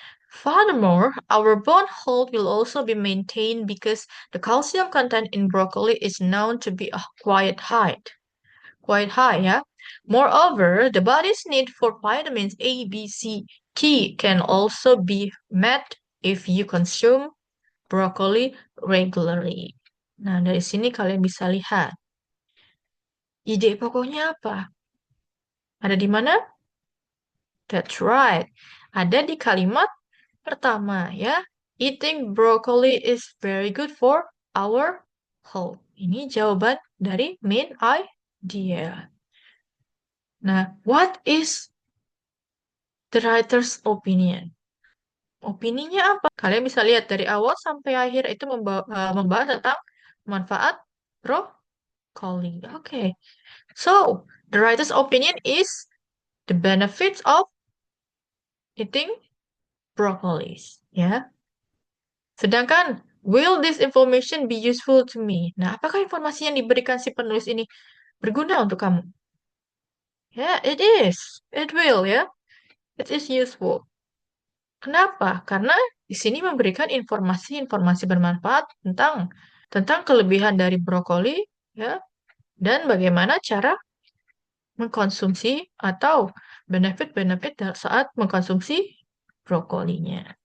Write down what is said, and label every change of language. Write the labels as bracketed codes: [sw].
[en] Furthermore, our bone health will also be maintained because the calcium content in broccoli is known to be quite high, yeah. Moreover, the body's need for vitamins A, B, C, K can also be met if you consume broccoli regularly. [id] Nah, dari sini kalian bisa lihat. Ide pokoknya apa? Ada di mana? [en] That's right. [id] Ada di kalimat pertama ya. [en] Eating broccoli is very good for our health. [id] Ini jawaban dari main idea. [en] Nah, what is the writer's opinion? [id] Opininya apa? Kalian bisa lihat dari awal sampai akhir itu membahas tentang manfaat broccoli. Oke. [en] So, the writer's opinion is the benefits of eating broccoli. [id] Ya. Sedangkan, [en] will this information be useful to me? [id] Nah, apakah informasi yang diberikan si penulis ini berguna untuk kamu? [en] Ya, it is. It will, ya. It is useful. [id] Kenapa? Karena di sini memberikan informasi-informasi bermanfaat tentang kelebihan dari brokoli, ya, dan bagaimana cara mengkonsumsi atau benefit-benefit saat mengkonsumsi brokolinya.